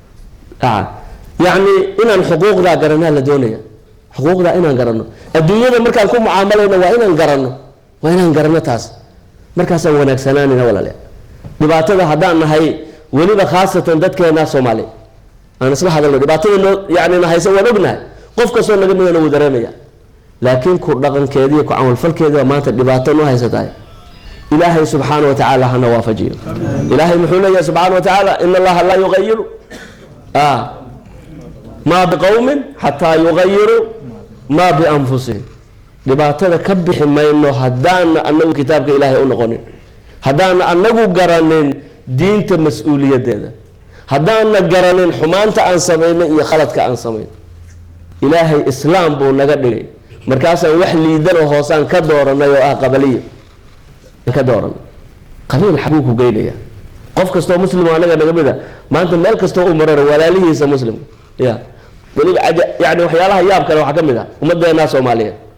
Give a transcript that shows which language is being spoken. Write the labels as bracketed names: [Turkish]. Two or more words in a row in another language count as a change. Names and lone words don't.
[Somali] yacni inaan xuquuqdaa garanaa la doonaya xuquuqdaa inaan garanno adduunyada markaan ku mucaamalayno waa inaan garanno taas markaasaan wanaagsanaanina walaale dhibaatada haddaan nahay weliba khaasatan dadkeena Soomaali aan isla hadalno dhibaatada yani nahaysa waan ognahay qof kastoo naga midana wuu dareemaya laakiin ku dhaqankeedii ku camal falkeedii maanta dhibaato noo haysatay ilaahay [Arabic] سبحانه وتعالى [Somali] hana waafajiyo ilaahay muxuu leeyahay [Arabic] سبحانه وتعالى إن الله لا يغير ما بقوم حتى يغيروا ما بأنفسهم [Somali] dhibaatada ka bixi mayno haddaan annagu kitaabka ilaahay u noqonin haddaan annagu garanin diinta mas'uuliyadeeda haddaan garanin xumaanta aan sameeyno iyo khaladka aan sameeyno ilaahay islaam buu naga dhigay markaasaan wax liidan oo hoosaan ka dooranay oo ah qabaliyo ka dooran qabiil xabuu ku geynaya qof kastoo muslim anaga naga mida maanta meel kastoo u marar walaalihiisa muslim ya wali yani waxyaalaha yaab kale waxa kamid ah ummadeena Soomaaliyeed